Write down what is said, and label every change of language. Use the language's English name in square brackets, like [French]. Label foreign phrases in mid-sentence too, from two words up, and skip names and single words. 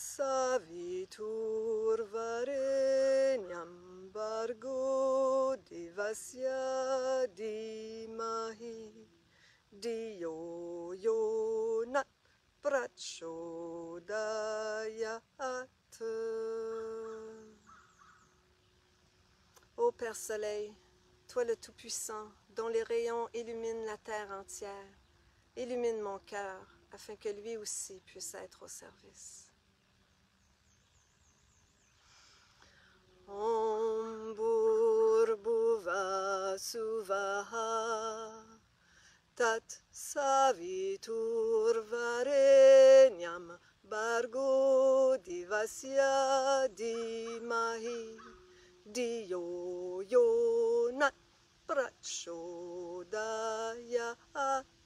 [Sanskrit] सवितुर्वरेण्यं भर्गो देवस्य धीमहि धियो यो नः प्रचोदयात्. [French] Ô Père Soleil, toi le Tout-Puissant, dont les rayons illuminent la terre entière, illumine mon cœur, afin que lui aussi puisse être au service. [Sanskrit] ॐ भूर्भुवः स्वः तत् सवितुर्वरेण्यं भर्गो देवस्य धीमहि धियो यो नः प्रचोदयात्.